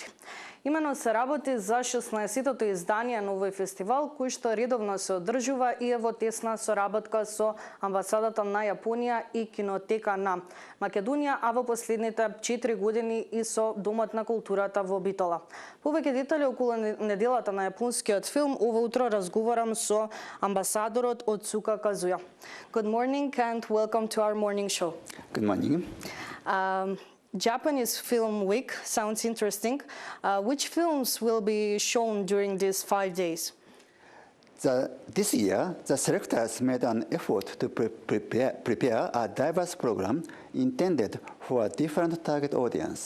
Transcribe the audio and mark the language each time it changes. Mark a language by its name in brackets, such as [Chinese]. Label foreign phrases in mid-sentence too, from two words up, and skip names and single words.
[Macedonian] Имено се работи за 16-тото издание на овој фестивал, кој што редовно се одржува и е во тесна соработка со амбасадата на Јапонија и кинотека на Македонија, а во последните 4 години и со Домот на културата во Битола. Повеќе детали околу неделата на јапонскиот филм ова утро разговарам со амбасадорот Оцука Казуја. [English] Good morning and welcome to our morning show. Good morning. Japanese Film Week sounds interesting. Which films will be shown during these 5 days? This year, the selectors made an effort to prepare a diverse program intended for a different target audience.